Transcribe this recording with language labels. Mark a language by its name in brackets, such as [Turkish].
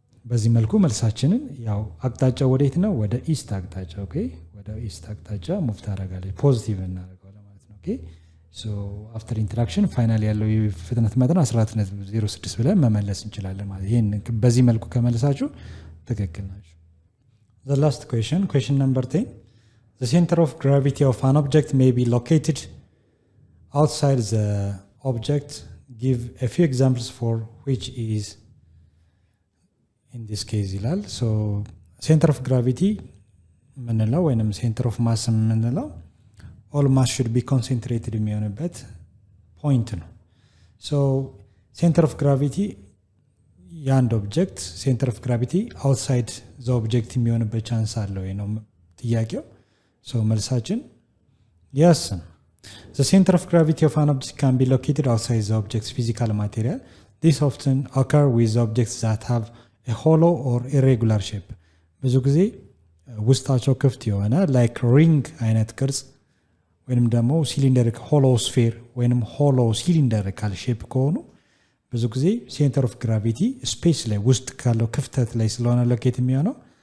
[Amharic] በዚህ መልኩ መልሳችንን ያው አቅጣጫው ወዴት ነው ወደ ኢስት አቅጣጫ ኦኬ ወደ ኢስት አቅጣጫ ሙቭ ታደርጋለች ፖዚቲቭ እናደርጋለን ማለት ነው። ኦኬ ሶ አፍተር ኢንተራክሽን ፋይናል ያለው የፍጥነት መጠን 14.06 ብለን መመለስ እንችላለን ማለት ይሄን በዚህ መልኩ ከመለሳችሁ ትክክል ናችሁ። [English] The last question number 10. The center of gravity of an object may be located outside the object. Give a few examples for which is in this case [Amharic] ይላል። So center of gravity ምንለው ወይንም center of mass ምንለው [English] all mass should be concentrated [Amharic] የሚሆንበት point ነው። So center of gravity የአንድ ኦብጀክት ሴንተር ኦፍ ግራቪቲ አውትሳይድ ዘ ኦብጀክት የሚሆንበት ቻንስ አለው ነው ጥያቄው። ሶ መልሳችን yes. [English] The center of gravity of an object can be located outside the object's physical material. This often occur with objects that have a hollow or irregular shape. [Amharic] ብዙ ጊዜ ውስጣቸው ክፍት የሆነ like ring አይነት ቅርጽ ወይንም ደግሞ ሲሊንደሪክ ሆሎ ስፌር ወይንም ሆሎ ሲሊንደሪካል ሼፕ ከሆኑ ብዙ ጊዜ ሴንተር ኦፍ ግራቪቲ ስፔስ ላይ ውስጥ ካለው ክፍተት ላይ ስለሆነ ሎኬት የሚሆነው